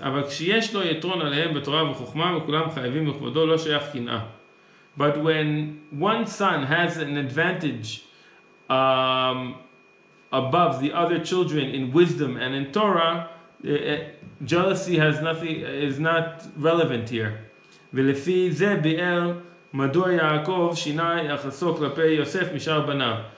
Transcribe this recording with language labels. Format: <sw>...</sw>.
<he>אבל כשיש לו יתרון עליהם בתורה ובחוכמה וכולם חייבים לכבודו לא שייך קנאה.</he> <en>But when one son has an advantage above the other children in wisdom and in Torah, jealousy is not relevant here.</en> <he>ולפי זה ביאר מדוע יעקב שינה יחסו כלפי יוסף משאר בניו.</he>